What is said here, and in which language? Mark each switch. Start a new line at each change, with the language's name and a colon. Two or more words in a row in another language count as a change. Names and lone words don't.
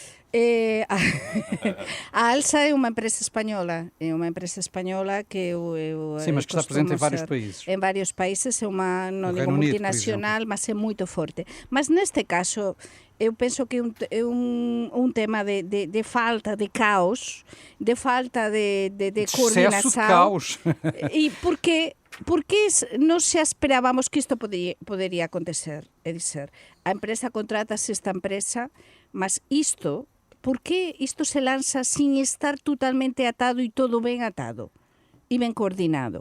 Portuguese: A Alsa é uma empresa espanhola, que eu Sim, mas que está presente em costumo vários ser- países. Em vários países, é uma, não No digo Reino Unido, por multinacional, mas é muito forte. Mas neste caso, eu penso que é um tema de falta de caos, de falta de Excesso coordenação. de caos.
Galician: E porque non se esperábamos que isto podería acontecer. É dizer, a empresa contratase esta empresa, mas isto, por que isto se lanza sin estar totalmente atado e todo ben atado e ben coordinado?